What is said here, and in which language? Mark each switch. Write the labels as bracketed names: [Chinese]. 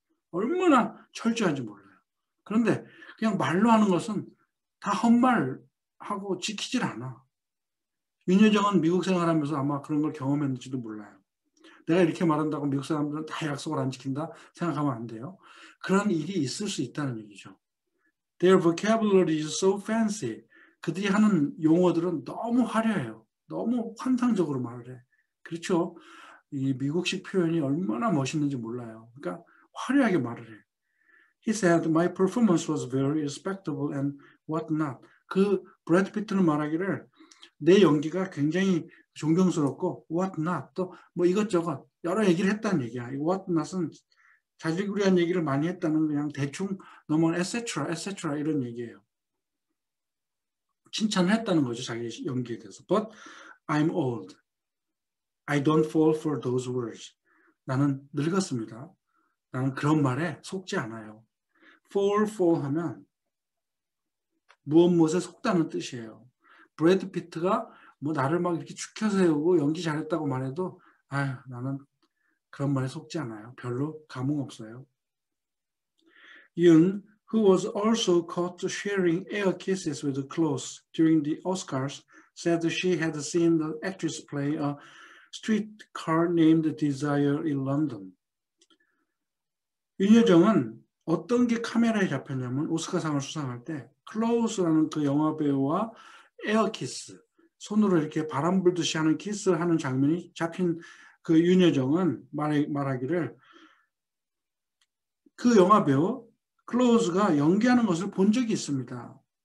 [Korean] 얼마나 철저한지 몰라요. 그런데 그냥 말로 하는 것은 다 헛말하고 지키질 않아. 윤여정은 미국 생활하면서 아마 그런 걸 경험했는지도 몰라요. 내가 이렇게 말한다고 미국 사람들은 다 약속을 안 지킨다 생각하면 안 돼요. 그런 일이 있을 수 있다는 얘기죠. [English] Their vocabulary is so fancy. [Korean] 그들이 하는 용어들은 너무 화려해요. 너무 환상적으로 말을 해. 그렇죠? 이 미국식 표현이 얼마나 멋있는지 몰라요. 그러니까 화려하게 말을 해. [English] He said, my performance was very respectable and what not. [Korean] 그 브래드 피트는 말하기를 내 연기가 굉장히 존경스럽고 [English] what not [Korean] 또 뭐 이것저것 여러 얘기를 했다는 얘기야. 이 what not은 자질구레한 얘기를 많이 했다는 그냥 대충 넘어간 etc. etc. 이런 얘기예요. 칭찬을 했다는 거죠. 자기 연기에 대해서. [English] But I'm old. I don't fall for those words. [Korean] 나는 늙었습니다. 나는 그런 말에 속지 않아요. fall 하면 무엇에 속다는 뜻이에요. 브래드 피트가 뭐 나를 막 이렇게 축혀 세우고 연기 잘했다고 말해도 아유 나는 그런 말에 속지 않아요. 별로 감흥 없어요. [English] Yoon, who was also caught sharing air kisses with Close during the Oscars, said she had seen the actress play a streetcar named Desire in London. [Korean] 윤여정은 어떤 게 카메라에 잡혔냐면 오스카상을 수상할 때 클로스라는 그 영화 배우와 에어키스, 손으로 이렇게 바람 불듯이 하는 키스를 하는 장면이 잡힌 그 윤여정은 말하기를 그 영화 배우 클로즈가 연기하는 것을 본 적이 있습니다.